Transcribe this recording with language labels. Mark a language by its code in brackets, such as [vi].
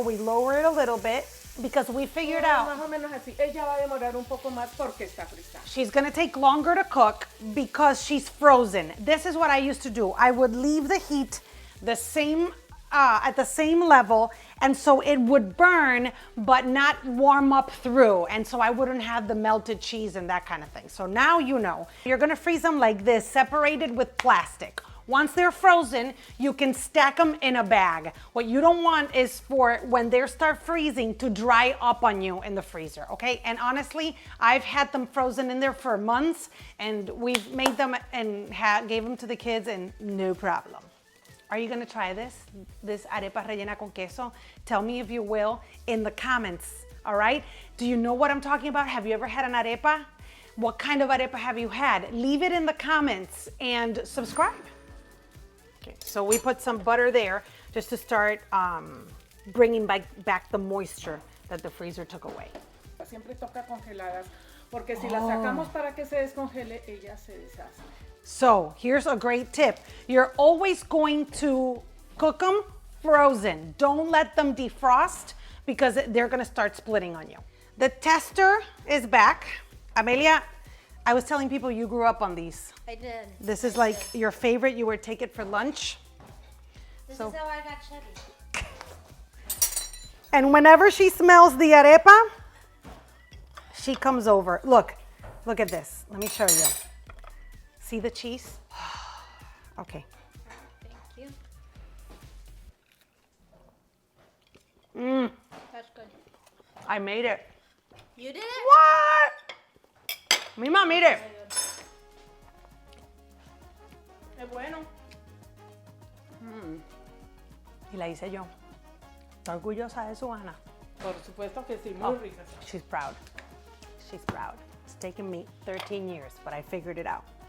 [en] We lower it a little bit because we figured out. [es] Más o menos así. Ella va a demorar un poco más porque está frita. [en] She's gonna take longer to cook because she's frozen. This is what I used to do. I would leave the heat the same at the same level, and so it would burn but not warm up through, and so I wouldn't have the melted cheese and that kind of thing. So now you know. You're gonna freeze them like this, separated with plastic. Once they're frozen, you can stack them in a bag. What you don't want is for when they start freezing to dry up on you in the freezer, okay? And honestly, I've had them frozen in there for months, and we've made them and gave them to the kids, and no problem. Are you gonna try this arepa rellena con queso? Tell me if you will in the comments, all right? Do you know what I'm talking about? Have you ever had an arepa? What kind of arepa have you had? Leave it in the comments and subscribe. Okay, so we put some butter there just to start bringing back the moisture that the freezer took away. [es] Siempre toca congeladas, porque si las sacamos para que se descongele, ella se deshace. [en] So here's a great tip. You're always going to cook them frozen. Don't let them defrost because they're gonna start splitting on you. The tester is back. Amelia, I was telling people you grew up on these. I did. This is like your favorite. You would take it for lunch. This is how I got chubby. And whenever she smells the arepa, she comes over. Look at this. Let me show you. See the cheese? Okay. Thank you. That's good. I made it. You did it? What? Mima, mire. [es] Es bueno. Y la hice yo. ¿Está orgullosa de su Ana? Por supuesto que sí, muy ricas. [en] She's proud. She's proud. It's taken me 13 years, but I figured it out.